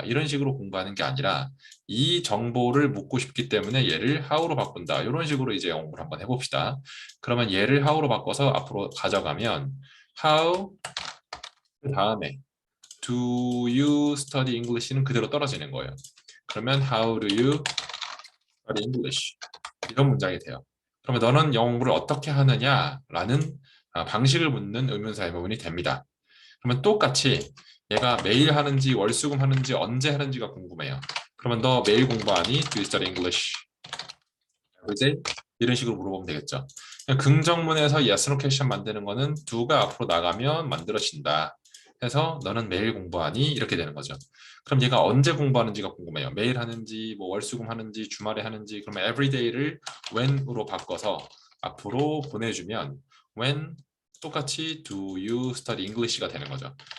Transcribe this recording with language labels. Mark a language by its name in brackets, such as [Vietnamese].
[Korean] 이런 식으로 공부하는 게 아니라 이 정보를 묻고 싶기 때문에 얘를 how로 바꾼다. 이런 식으로 이제 영어 공부를 한번 해봅시다. 그러면 얘를 how로 바꿔서 앞으로 가져가면 how 그 다음에 [English] do you study English [Korean] 는 그대로 떨어지는 거예요. 그러면 [English] how do you study English? [Korean] 이런 문장이 돼요. 그러면 너는 영어 공부를 어떻게 하느냐라는 방식을 묻는 의문사의 부분이 됩니다. 그러면 똑같이 얘가 매일 하는지 월수금 하는지 언제 하는지가 궁금해요. 그러면 너 매일 공부하니? [English] Do you study English every day? [Korean] 이런 식으로 물어보면 되겠죠. 긍정문에서 yes, no question 만드는 거는 do가 앞으로 나가면 만들어진다. 해서 너는 매일 공부하니? 이렇게 되는 거죠. 그럼 얘가 언제 공부하는지가 궁금해요. 매일 하는지, 뭐 월수금 하는지, 주말에 하는지, 그러면 everyday를 when으로 바꿔서 앞으로 보내주면 when 똑같이 [English] do you study English [Korean] 가 되는 거죠.